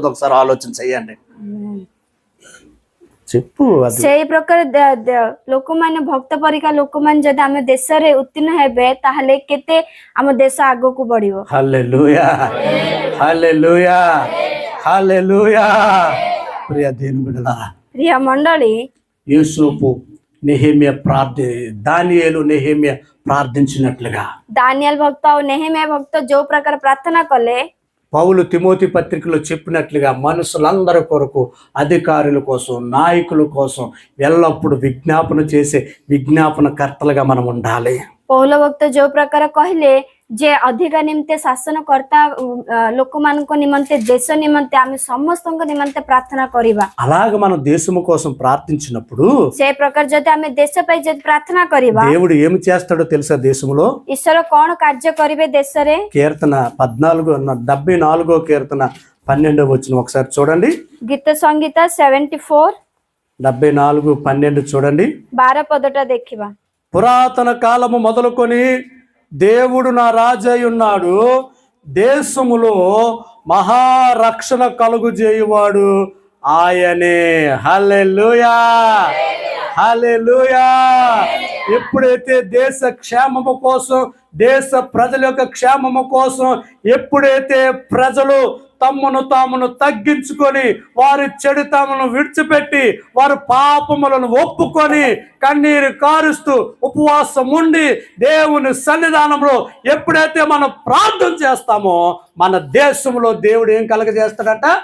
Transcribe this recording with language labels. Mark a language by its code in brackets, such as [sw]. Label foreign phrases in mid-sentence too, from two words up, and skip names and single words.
[te] ఒకసారి ఆలోచన చెయ్యండి. చెప్పు. [or] ସେଇ ପ୍ରକାର ଲୋକମାନେ ଭକ୍ତ ପରିକା ଲୋକମାନେ ଯଦି ଆମ ଦେଶରେ ଉତ୍ତୀର୍ଣ୍ଣ ହେବେ ତାହେଲେ କେତେ ଆମ ଦେଶ ଆଗକୁ ବଢିବ। [te] హల్లెలూయా. హల్లెలూయా. హల్లెలూయా. ప్రియ దేవుని బిడ్డలారా, ప్రియ మండళి, యోసేపు నెహెమ్యా దానియేలు నెహెమ్యా ప్రార్థించినట్లుగా [or] ଦାନିଏଲ ଭକ୍ତ ଆଉ ନେହେମିଆ ଭକ୍ତ ଯୋଉ ପ୍ରକାର ପ୍ରାର୍ଥନା କଲେ, [te] పౌలు తిమోతి పత్రికలో చెప్పినట్లుగా మనుషులందరి కొరకు, అధికారుల కోసం, నాయకుల కోసం ఎల్లప్పుడూ విజ్ఞాపన చేసే విజ్ఞాపనకర్తలుగా మనం ఉండాలి. [or] ପୌଲ ଭକ୍ତ ଯୋଉ ପ୍ରକାର କହିଲେ ଯେ ଅଧିକା ନିମନ୍ତେ ଶାସନକର୍ତ୍ତା ଲୋକମାନଙ୍କ ନିମନ୍ତେ, ଦେଶ ନିମନ୍ତେ ଆମେ ସମସ୍ତଙ୍କ ନିମନ୍ତେ ପ୍ରାର୍ଥନା କରିବା. [te] అలాగ మనం దేశము కోసం ప్రార్థించినప్పుడు [or] ସେ ପ୍ରକାର ଯଦି ଆମେ ଦେଶ ପାଇଁ ଯଦି ପ୍ରାର୍ଥନା କରିବା, [te] దేవుడు ఏమి చేస్తాడో తెలుసా? దేశంలో [or] ଈଶ୍ୱର କଣ କାର୍ଯ୍ୟ କରିବେ ଦେଶରେ? [te] కీర్తన 74వ కీర్తన 12వ వచనం ఒకసారి చూడండి. [or] ଗୀତ ସଂଗୀତ 74 [te] 74:12 చూడండి. [or] 12 ପଦଟା ଦେଖିବା. [te] పురాతన కాలము మొదలుకొని దేవుడు నా రాజై ఉన్నాడు, దేశములో మహారక్షణ కలుగు చేయువాడు ఆయనే. హల్లెలూయా, హల్లెలూయా. ఎప్పుడైతే దేశ క్షేమము కోసం, దేశ ప్రజల యొక్క క్షేమము కోసం, ఎప్పుడైతే ప్రజలు తామును తగ్గించుకొని, వారి చెడుతమును విడిచిపెట్టి, వారి పాపములను ఒప్పుకొని, కన్నీరు కారుస్తూ ఉపవాసం ఉండి దేవుని సన్నిధానంలో ఎప్పుడైతే మనం ప్రార్థన చేస్తామో, మన దేశంలో దేవుడు ఏం కలగజేస్తాడంట?